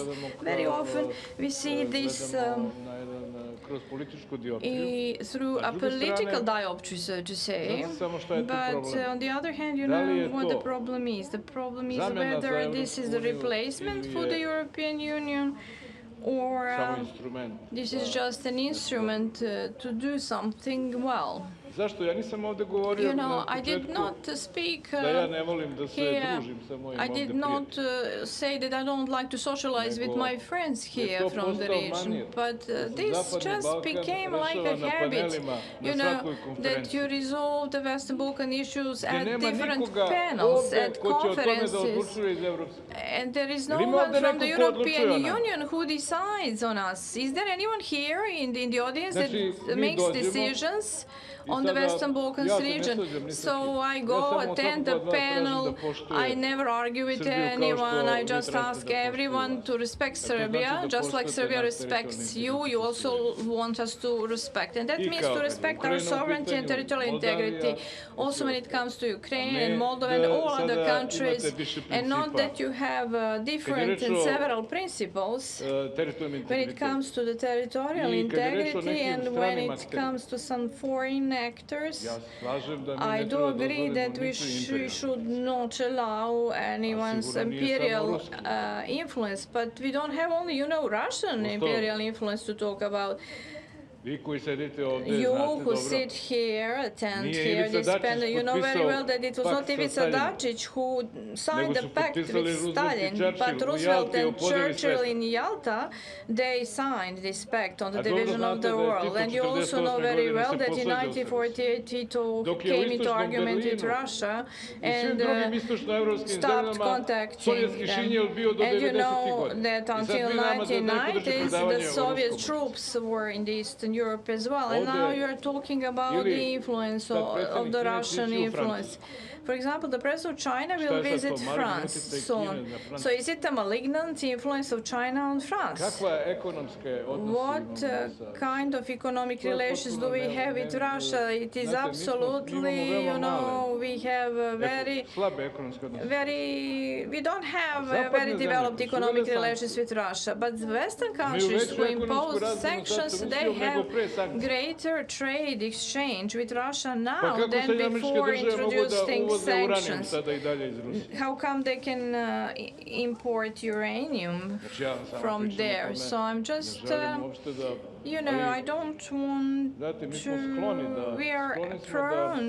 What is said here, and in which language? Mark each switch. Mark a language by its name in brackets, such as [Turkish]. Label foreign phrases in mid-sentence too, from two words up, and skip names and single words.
[English] Very often we see this through a political dioptry, so to say. But on the other hand, you know what the problem is. The problem is whether this is the replacement for the European Union or this is just an instrument to do something well. [Serbian] Zašto? Ja nisam ovdje govorio na [English] I did [Serbian] početku [English] not speak [Serbian] da ja ne volim da se [English] here. [Serbian] družim sa mojim [English] I [Serbian] ovdje [English] did not [Serbian] prijateljima. [English] say that I don't like to socialize with my friends here [Serbian] to [English] from the [Serbian] postao [English] region, [Serbian] manir. [English] but this [Serbian] Zapadni [English] just [Serbian] Balkan [English] became like [Serbian] rešava [English] a [Serbian] na [English] habit, [Serbian] panelima na svakoj [English] that [Serbian] konferenciji. [English] you resolve the Western Balkan issues [Serbian] Gdje [English] at [Serbian] nema [English] different [Serbian] nikoga [English] panels, [Serbian] ovdje [English] at [Serbian] ko će o tome da [English] conferences. [Serbian] odlučuje iz Evropske. [English] And there is no [Serbian] Jel ima [English] one [Serbian] ovdje [English] from the [Serbian] neko ko odlučuje [English] European [Serbian] o nama? [English] Union who decides on us. Is there anyone here in the audience [Serbian] Znači, [English] that [Serbian] mi [English] makes [Serbian] dođemo [English] decisions [Serbian] i [English] on the [Serbian] sada [English] Western Balkans [Serbian] ja se ne [English] region? [Serbian] svađam ni sa [English] So [Serbian] kim. [English] I [Serbian] Ja [English] go [Serbian] samo [English] attend the [Serbian] svakog od vas tražim [English] panel. [Serbian] da poštuje [English] I never argue with [Serbian] Srbiju kao što [English] anyone. I [Serbian] vi [English] just [Serbian] tražite [English] ask [Serbian] da poštuju [English] everyone [Serbian] vas. [English] to respect [Serbian] To znači [English] Serbia, [Serbian] da [English] just like [Serbian] poštujete [English] Serbia [Serbian] naš [English] respects [Serbian] teritorijalni [English] you. You [Serbian] integritet [English] also want us to respect, and that I means [Serbian] kao [English] to [Serbian] kad je [English] respect our [Serbian] Ukrajina u [English] sovereignty and [Serbian] pitanju, [English] territorial [Serbian] Moldavija [English] integrity. [Serbian] i [English] Also, [Serbian] sve [English] when it comes to Ukraine [Serbian] ne [English] and Moldova and [Serbian] da [English] all other [Serbian] sada [English] countries, [Serbian] imate više [English] and not [Serbian] principa. [English] that you have different [Serbian] reč [English] and [Serbian] o, [English] several principles. [Serbian] teritorijalni [English] When it [Serbian] integritet. [English] comes to the territorial [Serbian] I kad je reč o [English] integrity [Serbian] nekim [English] and when [Serbian] stranim [English] it [Serbian] akterima. [English] comes to some foreign actors, [Serbian] Ja se slažem da mi [English] I [Serbian] ne [English] do [Serbian] treba [English] agree [Serbian] dozvolimo [English] that we [Serbian] ničiji imperijalni. [English] should not allow anyone's [Serbian] sigurno nije [English] imperial [Serbian] samo ruski. [English] influence, but we don't have only, Russian [Serbian] Prosto- [English] imperial influence to talk about. [Serbian] Vi koji sedite ovdje [English] You [Serbian] znate [English] who [Serbian] dobro. [English] sit here, attend [Serbian] Nije here Ivica [English] this [Serbian] Dačić [English] panel, you know very [Serbian] potpisao [English] well that it was [Serbian] pakt [English] not [Serbian] sa [English] Ivica [Serbian] Staljinom. [English] Dačić who signed [Serbian] Nego [English] the [Serbian] su [English] pact [Serbian] potpisali [English] with [Serbian] Roosevelt i [English] Stalin, [Serbian] Churchill [English] but [Serbian] u [English] Roosevelt [Serbian] Jalti o [English] and [Serbian] podeli [English] Churchill [Serbian] sveta. [English] in Yalta, they signed this pact on the [Serbian] A dobro [English] division of [Serbian] znate [English] the [Serbian] da je [English] world. [Serbian] Tito [English] And you also know [Serbian] 48. [English] very [Serbian] godine [English] well [Serbian] se [English] that in [Serbian] posvađao sa [English] 1948 Tito [Serbian] Dok je u [English] came into [Serbian] istočnom [English] argument with [Serbian] Berlinu [English] Russia [Serbian] i svim [English] and [Serbian] drugim istočnoevropskim [English] stopped [Serbian] zemljama [English] contacting [Serbian] sovjetski [English] them. [Serbian] šinjel bio do [English] And you [Serbian] 90. [English] know [Serbian] godina. [English] that [Serbian] I sad [English] until [Serbian] vi nama da neko drži [English] 1990s, [Serbian] predavanje [English] the [Serbian] o [English] Soviet [Serbian] ruskom. [English] troops were in the Eastern Europe as well. And [Serbian] Ovdje- [English] now you're talking about [Serbian] Ili [English] the influence [Serbian] kad [English] of [Serbian] predsjednik [English] the [Serbian] Kine [English] Russian [Serbian] siđe u [English] influence. For example, the president of China [Serbian] Šta [English] will [Serbian] je sad [English] visit [Serbian] to, malignant [English] France [Serbian] utjecaj [English] soon. [Serbian] Kine na Francusku? [English] So is it a malignant influence of China on France? [Serbian] Kakva ekonomske odnose [English] What [Serbian] imamo sa... [English] kind of economic [Serbian] To je [English] relations do [Serbian] potpuno [English] we have with Russia? It is [Serbian] znate, mi [English] absolutely, [Serbian] imamo veoma [English] we have a very [Serbian] slabe ekonomske odnose. [English] we don't have [Serbian] Zapadne [English] very [Serbian] zemlje [English] developed [Serbian] koje su [English] economic [Serbian] uvele [English] relations with Russia, but the Western [Serbian] Imaju [English] countries [Serbian] veću [English] who [Serbian] ekonomsku [English] impose [Serbian] razmenu sa [English] sanctions, [Serbian] Rusijom [English] they [Serbian] nego [English] have [Serbian] pre sankcija. [English] greater trade exchange with Russia [Serbian] Pa [English] now [Serbian] kako [English] than [Serbian] Sjedinjene Američke [English] before [Serbian] Države mogu da [English] introducing [Serbian] uvoze uranijum [English] sanctions. [Serbian] sada i dalje iz Rusije? [English] How come they can import uranium [Serbian] Znači ja samo [English] from [Serbian] pričam o [English] there? [Serbian] tome. [English] So I'm just, [Serbian] Ne želim uopšte da... [English] I don't want [Serbian] Znate, mi [English] to, [Serbian] smo skloni da... [English] we are [Serbian] skloni smo [English] prone